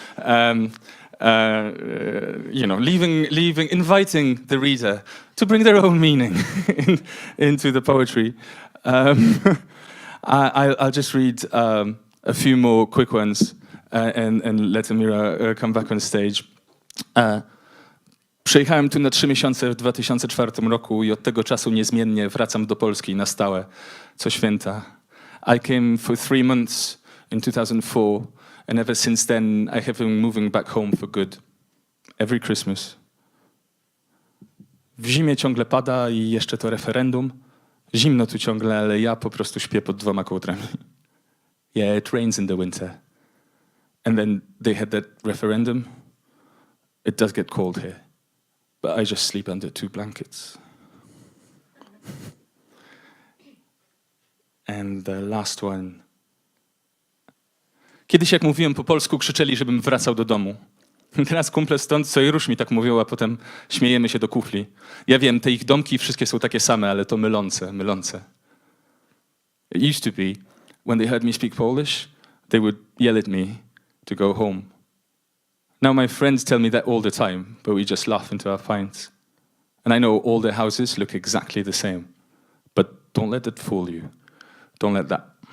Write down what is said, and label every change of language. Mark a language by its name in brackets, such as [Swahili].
[English] Inviting the reader to bring their own meaning into the poetry. I'll just read a few more quick ones and let Amerah come back on stage. [Polish] Przyjechałem tu na 3 miesiące w 2004 roku i od tego czasu niezmiennie wracam do Polski na stałe, co święta. [English] I came for 3 months in 2004, and ever since then I have been moving back home for good. Every Christmas. [Polish] W zimie ciągle pada i jeszcze to referendum. Zimno tu ciągle, ale ja po prostu śpię pod 2 kołdrami. [English] Yeah, it rains in the winter. And then they had that referendum. It does get cold here. But I just sleep under 2 blankets. And the last one. [Polish] Kiedyś jak mówiłem po polsku, krzyczeli, żebym wracał do domu. Teraz kumple stąd, co i rusz mi tak mówią, a potem śmiejemy się do kufli. Ja wiem, te ich domki wszystkie są takie same, ale to mylące. [English] It used to be, when they heard me speak Polish, they would yell at me to go home. Now my friends tell me that all the time, but we just laugh into our pints. And I know all their houses look exactly the same. But don't let it fool you. Don't let that.